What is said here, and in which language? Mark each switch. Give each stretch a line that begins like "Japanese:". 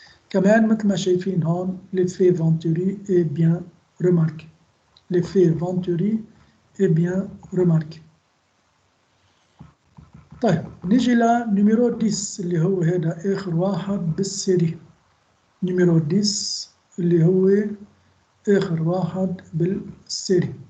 Arabic: كمان مثل ما شايفين هون
French: l'effet Venturi est bien remarqué. L'effet Venturi est bien remarqué.
Arabic: طيب نيجي لنيميرو 10 اللي هو هذا آخر واحد بالسيري. نيميرو 10 اللي هو آخر واحد بالسيري.